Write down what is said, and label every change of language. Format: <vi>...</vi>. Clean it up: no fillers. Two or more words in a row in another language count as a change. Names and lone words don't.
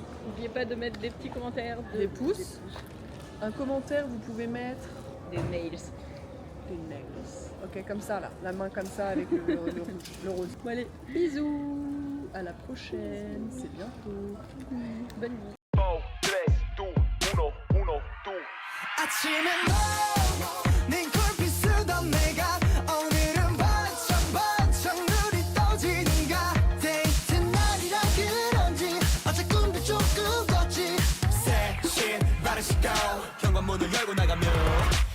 <fr>N'oubliez pas de mettre des petits commentaires, Des pouces. Un commentaire, vous pouvez mettre des nails. des nails. Ok, comme ça là, la main comme ça avec le rouge, le rose. Bon allez, bisous. À la prochaine, c'est bientôt. Bonne nuit. 4, 3, 2, 1, 1, 2.</fr> <ko>아침에 너네 콜빛 쓰던 내가 오늘은 반짝반짝 눈이 떠지는가 데이트 날이라 그런지 어제 꿈도 조금 꿨지 새신 바른 시간 현관문을 열고 나가면</ko>